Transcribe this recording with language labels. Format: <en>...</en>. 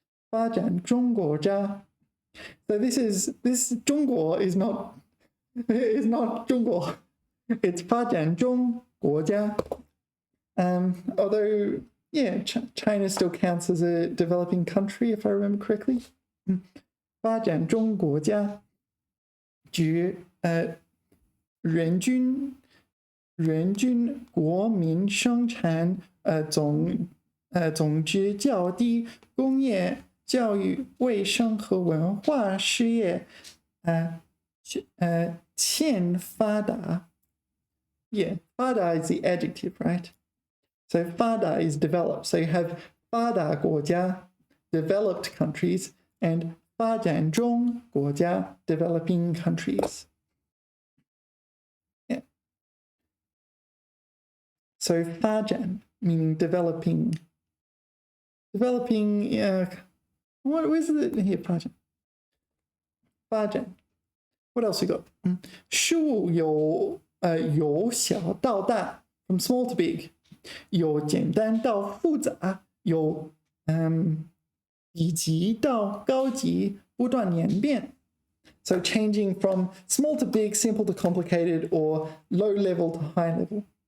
<zh>发展中国家.</zh> <en>So this 中国 is not 中国. It's 发展中国家. Although, yeah, China still counts as a developing country, if I remember correctly.</en> <zh>发展中国家指人均国民生产总值较低，工业、教育、卫生和文化事业欠发达.</zh> <en>Yeah, 发达 is the adjective, right? So 发达 is developed. So you have 发达国家, developed countries, and 发展中国家, developing countries. Yeah. So 发展 meaning developing. Developing, what is it here? 发展.What else we got?</en> <zh>数由小到大,</zh> <en>from small to big.</en> <zh>由简单到复杂, 由低级到高级, 不断演变.</zh> <en>So changing from small to big, simple to complicated, or low level to high level.</en>